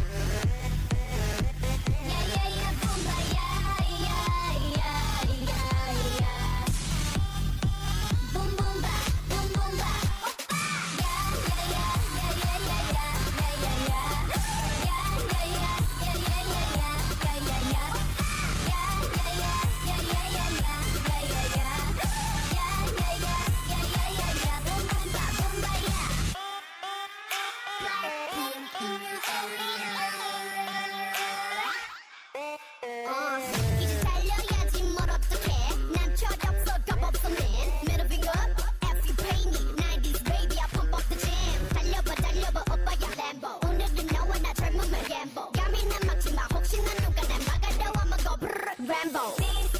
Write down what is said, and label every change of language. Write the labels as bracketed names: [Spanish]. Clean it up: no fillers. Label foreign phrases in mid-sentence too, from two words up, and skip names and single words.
[English] Yeah, yeah, yeah, boombayah. Yeah, yeah, yeah, yeah. Boom, boom, ba, boom, boom, ba. Yeah, yeah, yeah, yeah, yeah, yeah, yeah, yeah, yeah. Yeah, yeah, yeah, yeah, yeah, yeah, yeah, yeah, yeah, yeah. Yeah, yeah, yeah, yeah, yeah, yeah, yeah, yeah, yeah, yeah. [Korean] 이제 달려야지 뭘 어떡해 난 철없어 겁없어 [English] man Middle finger up if you pay me 90s baby I pump up the jam [Korean] 달려봐 오빠야 Lambo 오늘은 너와 나 젊음을 gamble 감히 난 막지마 혹시나 누가 날 막아도 [English] I'ma go brrr Rambo